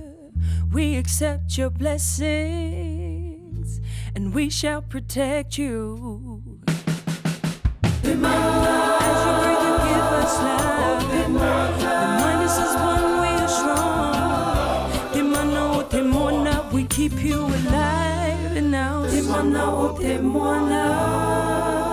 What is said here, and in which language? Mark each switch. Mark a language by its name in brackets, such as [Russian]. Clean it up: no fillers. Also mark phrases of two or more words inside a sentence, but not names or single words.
[English] We accept your blessings and we shall protect you. As you breathe, you give us life. Remind us as one we are strong. [Māori] Te mana o te moana, [English] we keep you alive. And now [Māori] te mana o te moana.